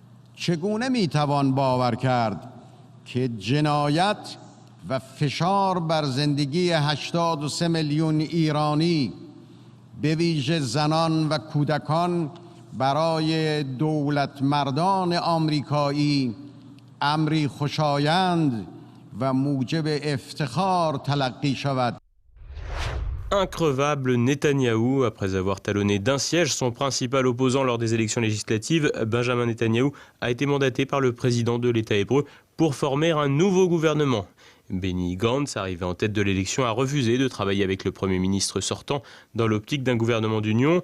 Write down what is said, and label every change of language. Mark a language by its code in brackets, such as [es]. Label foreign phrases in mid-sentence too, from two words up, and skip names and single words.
[fa] چگونه میتوان باور کرد که جنایت و فشار بر زندگی 83 میلیون ایرانی به ویژه زنان و کودکان برای دولت مردان آمریکایی امری خوشایند و موجب افتخار تلقی شود. [fr] Increvable Netanyahou, après avoir talonné d'un siège son principal opposant lors des élections législatives, Benjamin Netanyahou a été mandaté par le président de l'État hébreu pour former un nouveau gouvernement. Benny Gantz, arrivé en tête de l'élection, a refusé de travailler avec le Premier ministre sortant dans l'optique d'un gouvernement d'union.